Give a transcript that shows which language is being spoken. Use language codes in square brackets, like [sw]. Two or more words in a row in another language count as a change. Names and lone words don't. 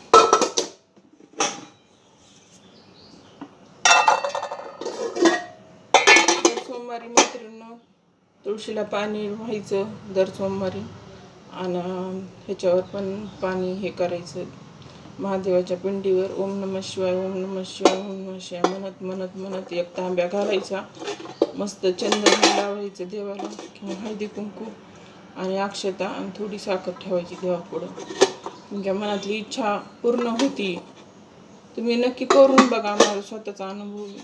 [mr] सोमवारी मैत्रिणी तुळशीला पाणी व्हायचं दर सोमवारी, आणि ह्याच्यावर पण पाणी हे करायचं महादेवाच्या पिंडीवर. [sa] ओम नमः शिवाय, ओम नमः शिवाय, ओम नमः शिवाय [mr] म्हणत म्हणत म्हणत एक तांब्या घालायचा, मस्त चंदन लावायचं देवाला किंवा हळदी कुंकू आणि अक्षता आणि थोडी साखर ठेवायची देवापुढं. तुमच्या मनातली इच्छा पूर्ण होती. तुम्ही नक्की करून बघा, माझा स्वतःचा अनुभव.